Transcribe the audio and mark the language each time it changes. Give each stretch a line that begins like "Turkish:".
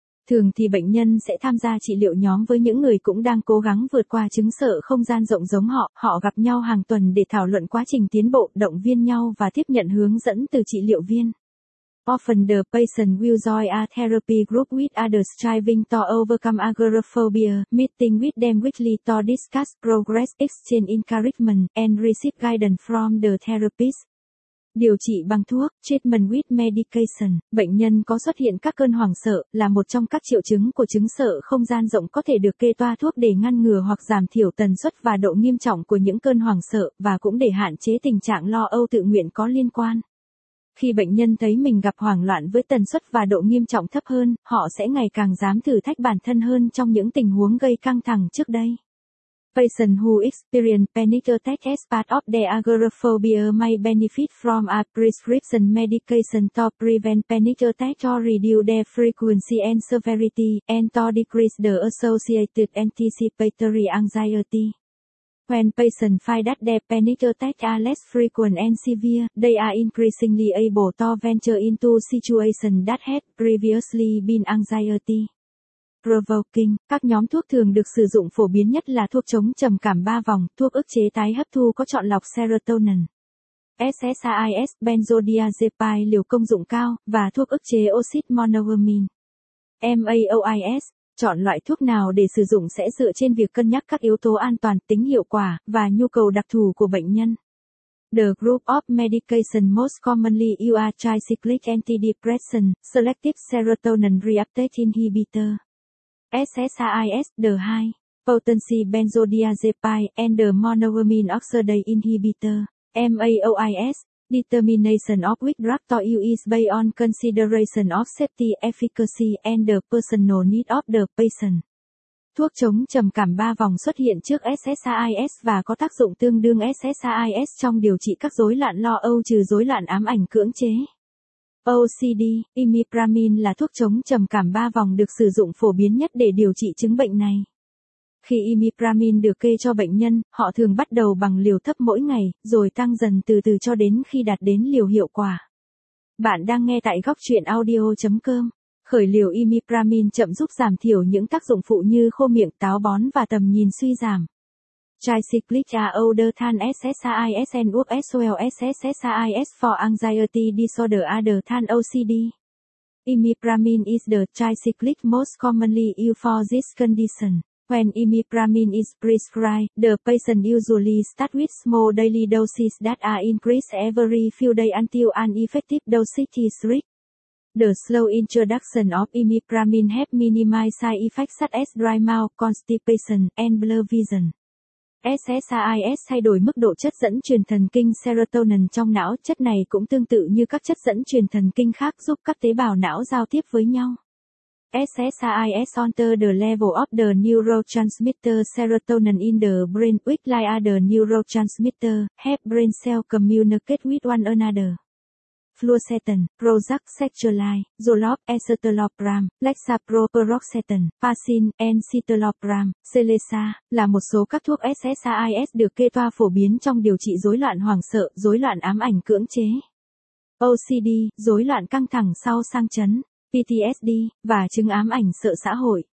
Vietnamese: Thường thì bệnh nhân sẽ tham gia trị liệu nhóm với những người cũng đang cố gắng vượt qua chứng sợ không gian rộng giống họ. Họ gặp nhau hàng tuần để thảo luận quá trình tiến bộ, động viên nhau và tiếp nhận hướng dẫn từ trị liệu viên.
English: Often the patient will join a therapy group with others striving to overcome agoraphobia, meeting with them weekly to discuss progress, exchange encouragement, and receive guidance from the therapist.
Vietnamese: Điều trị bằng thuốc,
English: treatment with medication,
Vietnamese: bệnh nhân có xuất hiện các cơn hoảng sợ, là một trong các triệu chứng của chứng sợ không gian rộng có thể được kê toa thuốc để ngăn ngừa hoặc giảm thiểu tần suất và độ nghiêm trọng của những cơn hoảng sợ, và cũng để hạn chế tình trạng lo âu tự nguyện có liên quan. Khi bệnh nhân thấy mình gặp hoảng loạn với tần suất và độ nghiêm trọng thấp hơn, họ sẽ ngày càng dám thử thách bản thân hơn trong những tình huống gây căng thẳng trước đây.
English: Patients who experience panic attack as part of their agoraphobia may benefit from a prescription medication to prevent panic attack or reduce their frequency and severity, and to decrease the associated anticipatory anxiety. When patients find that their panic attacks are less frequent and severe, they are increasingly able to venture into situations that had previously been anxiety.
Vietnamese: Provoking, các nhóm thuốc thường được sử dụng phổ biến nhất là thuốc chống trầm cảm 3 vòng, thuốc ức chế tái hấp thu có chọn lọc serotonin, SSRIs, benzodiazepine liều công dụng cao, và thuốc ức chế oxit monoamine, MAOIs. Chọn loại thuốc nào để sử dụng sẽ dựa trên việc cân nhắc các yếu tố an toàn, tính hiệu quả, và nhu cầu đặc thù của bệnh nhân.
English: The group of medication most commonly used are tricyclic antidepressant, selective serotonin reuptake inhibitor. SSRIs, the high potency benzodiazepine, and the monoamine oxidase inhibitor, MAOIs, determination of which drug to use is based on consideration of safety, efficacy, and the personal need of the patient.
Vietnamese: Thuốc chống trầm cảm 3 vòng xuất hiện trước SSRIs và có tác dụng tương đương SSRIs trong điều trị các rối loạn lo âu trừ rối loạn ám ảnh cưỡng chế. OCD, imipramine là thuốc chống trầm cảm 3 vòng được sử dụng phổ biến nhất để điều trị chứng bệnh này. Khi imipramine được kê cho bệnh nhân, họ thường bắt đầu bằng liều thấp mỗi ngày, rồi tăng dần từ từ cho đến khi đạt đến liều hiệu quả. Bạn đang nghe tại góc truyện audio.com. Khởi liều imipramine chậm giúp giảm thiểu những tác dụng phụ như khô miệng, táo bón và tầm nhìn suy giảm.
English: Tricyclic are older than SSRIs and work as well as SSRIs for anxiety disorder other than OCD. Imipramine is the tricyclic most commonly used for this condition. When imipramine is prescribed, the patient usually starts with small daily doses that are increased every few days until an effective dosage is reached. The slow introduction of imipramine helps minimize side effects such as dry mouth, constipation, and blurred vision.
Vietnamese: SSRIs thay đổi mức độ chất dẫn truyền thần kinh serotonin trong não. Chất này cũng tương tự như các chất dẫn truyền thần kinh khác giúp các tế bào não giao tiếp với nhau.
English: SSRIs alter the level of the neurotransmitter serotonin in the brain, which like other neurotransmitter, help brain cells communicate with one another.
Vietnamese: Fluoxetine, Prozac, Sertraline, Zoloft, Escitalopram, Lexapro, Paroxetine, Pacin, Escitalopram, Celexa là một số các thuốc SSRIs được kê toa phổ biến trong điều trị rối loạn hoảng sợ, rối loạn ám ảnh cưỡng chế, OCD, rối loạn căng thẳng sau sang chấn, PTSD và chứng ám ảnh sợ xã hội.